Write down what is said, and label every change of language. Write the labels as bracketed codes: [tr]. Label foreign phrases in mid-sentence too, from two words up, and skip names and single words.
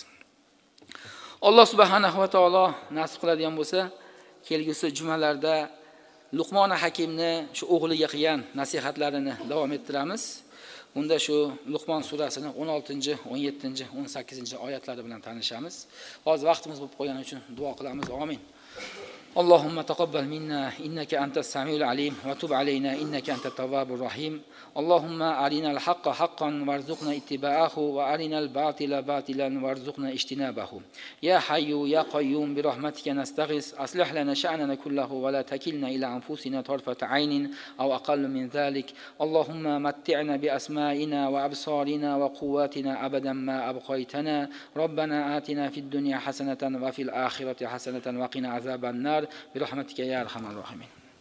[uz] Alloh subhanahu va taolo nasib qiladigan bo'lsa, kelgusi jumalarda Luqmon Hakimni shu o'g'liga qilgan nasihatlarini davom ettiramiz. Unda shu Luqmon surasining 16, 17, 18 oyatlari bilan tanishamiz. Hozir vaqtimiz bo'lib qolgani uchun duo qilamiz. Amin. [ar] اللهم تقبل منا إنك أنت السميع العليم وتب علينا إنك أنت التواب الرحيم اللهم أرنا الحق حقا وارزقنا اتباعه وأرنا الباطل باطلا وارزقنا اجتنابه يا حي يا قيوم برحمتك نستغيث أصلح لنا شأننا كله ولا تكلنا إلى أنفسنا طرفة عين أو أقل من ذلك اللهم متعنا بأسمائنا وأبصارنا وقواتنا أبدا ما أبقيتنا ربنا آتنا في الدنيا حسنة وفي الآخرة حسنة وقنا عذاب النار برحمتك يا أرحم الراحمين.